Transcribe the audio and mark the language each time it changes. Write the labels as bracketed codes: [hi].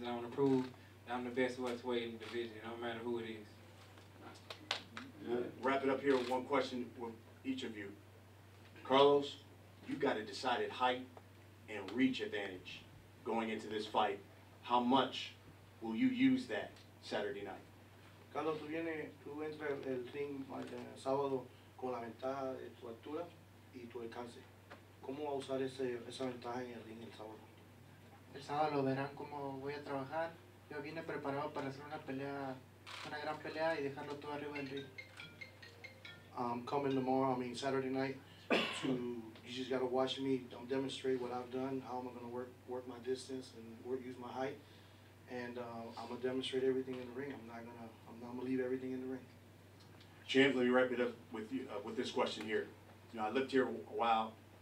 [en] And I want to prove that I'm the best welterweight in the division, no matter who it is. We'll wrap it up here with one question with each of you. Carlos, you got a decided height and reach advantage going into this fight. How much will you use that Saturday night? [es] Carlos, tú entras el ring el sábado con la ventaja de tu altura y tu alcance. ¿Cómo va a usar esa ventaja en el ring el sábado? El sábado lo verán cómo voy a trabajar. Yo vine preparado para hacer una gran pelea y dejarlo todo arriba del ring. [en] Coming tomorrow, Saturday night, you just got to watch me demonstrate what I've done, how I'm going to work my distance and use my height. And I'm going to demonstrate everything in the ring. I'm going to leave everything in the ring. Champ, let me wrap it up with you with this question here. You know, I lived here a while.